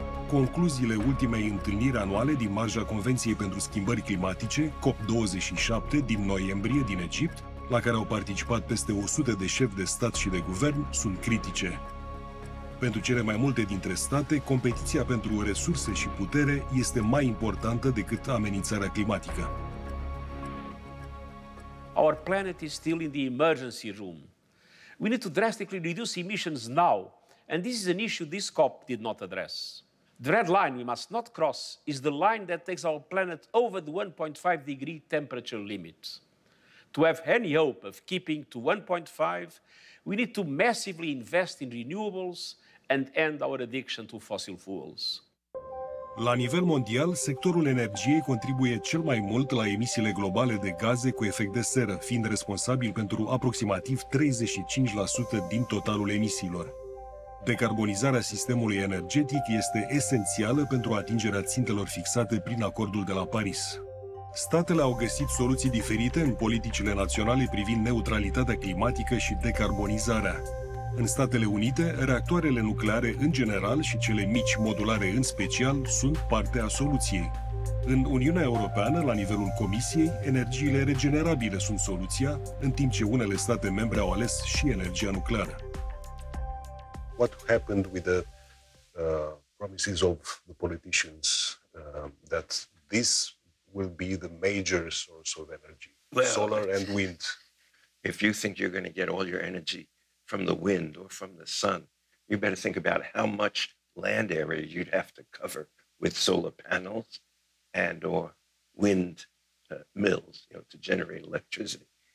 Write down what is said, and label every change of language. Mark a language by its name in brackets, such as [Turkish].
[Romanian] Concluziile ultimei întâlniri anuale din marja Convenției pentru Schimbări Climatice, COP27, din noiembrie din Egipt, la care au participat peste 100 de șefi de stat și de guvern, sunt critice. Pentru cele mai multe dintre state, competiția pentru resurse și putere este mai importantă decât amenințarea climatică. [English] Our planet is still in the emergency room. We need to drastically reduce emissions now, and this is an issue this COP did not address. The red line we must not cross is the line that takes our planet over the 1.5 degree temperature limit. To have any hope of keeping to 1.5, we need to massively invest in renewables and end our addiction to fossil fuels. [Romanian] La nivel mondial, sectorul energiei contribuie cel mai mult la emisiile globale de gaze cu efect de seră, fiind responsabil pentru aproximativ 35% din totalul emisiilor. Decarbonizarea sistemului energetic este esențială pentru atingerea țintelor fixate prin acordul de la Paris. Statele au găsit soluții diferite în politicile naționale privind neutralitatea climatică și decarbonizarea. În Statele Unite, reactoarele nucleare în general și cele mici modulare în special sunt parte a soluției. În Uniunea Europeană, la nivelul Comisiei, energiile regenerabile sunt soluția, în timp ce unele state membre au ales și energia nucleară. [English] What happened with the promises of the politicians that this will be the major source of energy, solar and wind? If you think you're going to get all your energy from the wind or from the sun, you better think about how much land area you'd have to cover with solar panels and or wind mills, to generate electricity.